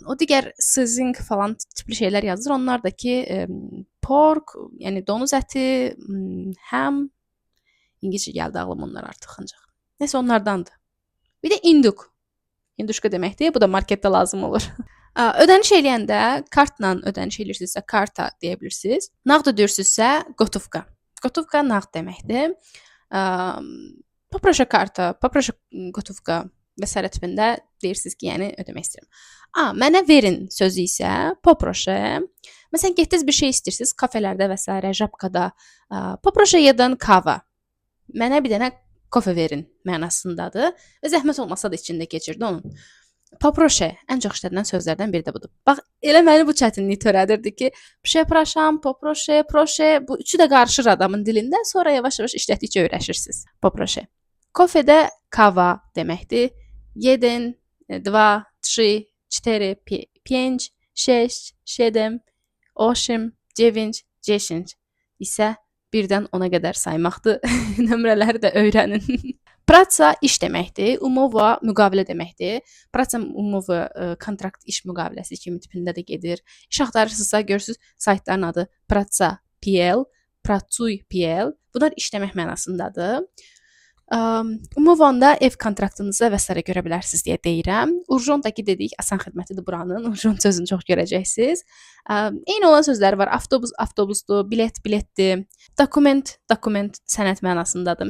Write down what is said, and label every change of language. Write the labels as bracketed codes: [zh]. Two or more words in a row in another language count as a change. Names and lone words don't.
[az] O digər sizzling falan tipli şeylər yazılır. Onlar da ki pork, yəni donuz əti, ham, İngilizcə gəldi ağlıma onlar artıq ancaq. Nəsə onlardandır. Bir də induk. Hinduşka deməkdir. Bu da marketdə lazım olur. Ödəniş eləyəndə kartla ödəniş eləyirsinizsə karta deyə bilirsiniz. Nağd ödəyirsinizsə gotovka. Gotovka nağd deməkdir. [pl] Poproszę karta, poproszę gotówka və s. [az] tipində deyirsiniz ki, yəni ödəmək istəyirəm. Mənə verin sözü isə poproszę. Məsələn, getdiniz bir şey istəyirsiniz, kafelərdə və s. Żabkada. [pl] Poproszę jeden kava. [az] Mənə bir dənə kofe verin mənasındadır. Və zəhmət olmasa da içində keçirdi onun. Poproszę ən çox işlədilən sözlərdən biri də budur. Bax, elə məni bu çətinlik törədirdi ki, [pl] przepraszam, poproszę, proszę, [az] bu üçü də qarışır adamın dilində, sonra yavaş-yavaş işlətdikcə öyrəşirsiniz. Poproszę. Kofedə kava deməkdir. 1, 2, 3, 4, 5, 6, 7, 8, 9, 10 isə 1-dən 10-a qədər saymaqdır. Nömrələri də öyrənin. Praca iş deməkdir. Umova müqavilə deməkdir. [pl] Praca umova [az] kontrakt iş müqaviləsi kimi tipində də gedir. İş axtarırsınızsa görürsüz saytların adı praca.pl, pracuy.pl. Bunlar işləmək mənasındadır. Umovanda ev kontraktınızı və s. görə bilərsiniz deyə deyirəm. Urjondakı dedik, asan xidmətidir buranın. Urjond sözünü çox görəcəksiniz. Eyni olan sözlər var. Avtobus, avtobusdur, bilet, biletdir. Dokument, dokument sənəd mənasındadır.